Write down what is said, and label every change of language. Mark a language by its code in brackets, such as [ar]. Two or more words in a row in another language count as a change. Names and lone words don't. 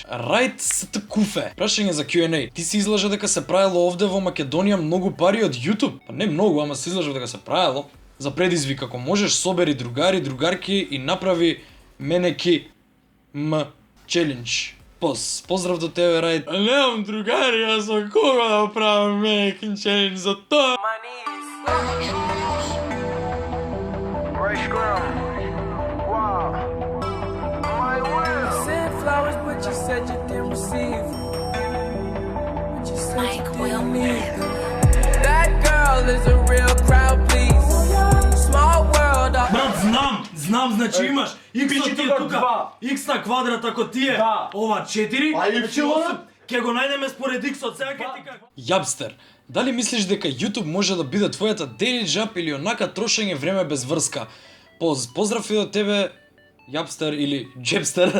[mk] Рајт СТ Куфе. Прашање за Q&A. Ти си излажа дека се правело овде во Македонија многу пари од YouTube? Па не многу, ама се излажа дека се правело. За предизвик, ако можеш, собери другари, другарки и направи [en] mannequin challenge. [mk] Поздрав до тебе, Рајт. Немам другари, јас со кога да правам [en] mannequin challenge [mk] за тоа? [en] But you said you didn't receive. But you said you didn't need them. That girl is a real crowd, please. Small world. [mk] Брат, знам, значи имаш X ти е тука, X на квадрат ако ти е ова 4, значи 8, ќе го најдеме според X-от, сега ќе ти кажам. Јабстер, дали мислиш дека YouTube може да биде твојата [en] daily job [mk] или онака трошење време без врска? Поздрав и до тебе, Јапстер или Джепстер.